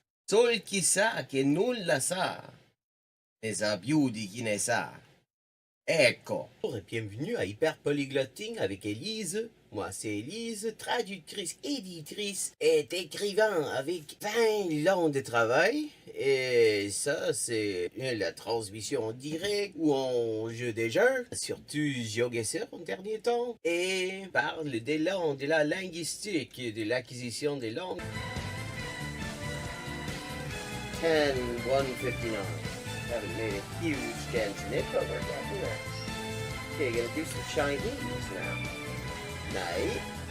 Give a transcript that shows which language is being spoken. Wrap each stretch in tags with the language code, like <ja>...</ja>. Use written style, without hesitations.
<it>Sol chi sa che nulla sa, ne sa più di chi ne sa. Ecco.</it> <fr>Bonjour et bienvenue à Hyper Polyglotting avec Élise. Moi, c'est Élise, traductrice, éditrice et écrivain avec 20 ans de travail. Et ça, c'est la transmission en direct ou en jeu des jeux, surtout Geoguessr en dernier temps. Et parle des langues, de la linguistique, de l'acquisition des langues. 10-159.</fr> <en>Haven't made a huge dent in it, but we're getting there. Okay, gonna do some Chinese now.</en> <sv>Nej.</sv>